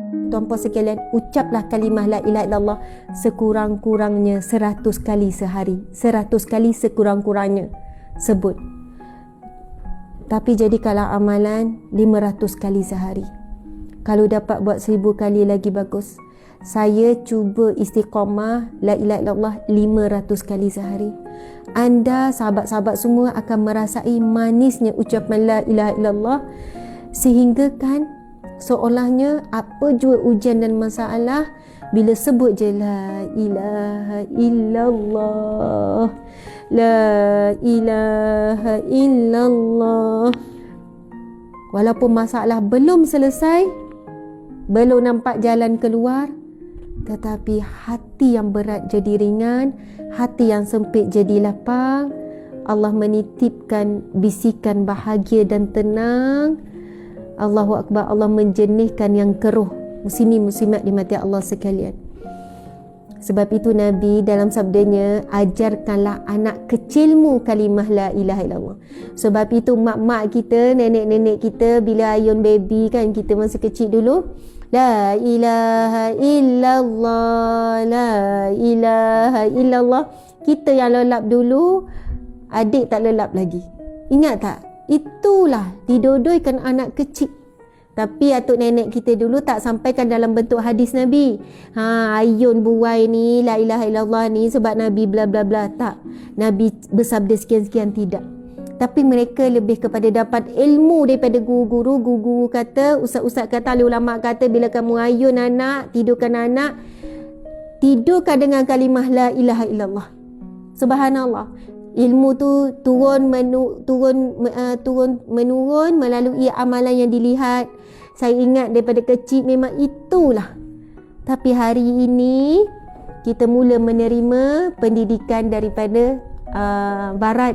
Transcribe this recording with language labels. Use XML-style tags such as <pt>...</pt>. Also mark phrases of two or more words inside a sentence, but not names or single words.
<ms>tuan-puan sekalian, ucaplah kalimah</ms> <ar>لا إله إلا الله</ar> <ms>sekurang-kurangnya 100 kali sehari. 100 kali sekurang-kurangnya. Sebut. Tapi jadikanlah amalan 500 kali sehari. Kalau dapat buat 1000 kali lagi bagus. Saya cuba istiqamah</ms> <ar>لا إله إلا الله</ar> <ms>500 kali sehari. Anda, sahabat-sahabat semua akan merasai manisnya ucapan</ms> <ar>لا إله إلا الله,</ar> <ms>sehingga kan seolahnya apa jua ujian dan masalah, bila sebut je</ms> <ar>لا إله إلا الله, لا إله إلا الله,</ar> <ms>walaupun masalah belum selesai, belum nampak jalan keluar, tetapi hati yang berat jadi ringan, hati yang sempit jadi lapang. Allah menitipkan bisikan bahagia dan tenang.</ms> <ar>الله أكبر.</ar> <ms>Allah menjernihkan yang keruh. Muslimin muslimat dimati Allah sekalian. Sebab itu Nabi dalam sabdanya, ajarkanlah anak kecilmu kalimah</ms> <ar>لا إله إلا الله.</ar> <ms>Sebab itu mak-mak kita, nenek-nenek kita, bila ayun baby kan, kita masih kecil dulu,</ms> <ar>لا إله إلا الله، لا إله إلا الله.</ar> <ms>Kita yang lelap dulu, adik tak lelap lagi. Ingat tak? Itulah didodoikan anak kecil. Tapi atuk nenek kita dulu tak sampaikan dalam bentuk hadis Nabi. Ayun buai ni,</ms> <ar>لا إله إلا الله</ar> <ms>ni sebab Nabi</ms> <en>bla bla bla.</en> <ms>Tak. Nabi bersabda sekian-sekian, tidak. Tapi mereka lebih kepada dapat ilmu daripada guru-guru. Guru-guru kata, ustaz-ustaz kata, ahli ulama kata, bila kamu ayun anak, tidurkan anak, tidurkan dengan kalimah</ms> <ar>لا إله إلا الله. سبحان الله.</ar> <ms>Ilmu tu turun menurun melalui amalan yang dilihat. Saya ingat daripada kecil memang itulah. Tapi hari ini kita mula menerima pendidikan daripada barat.</ms>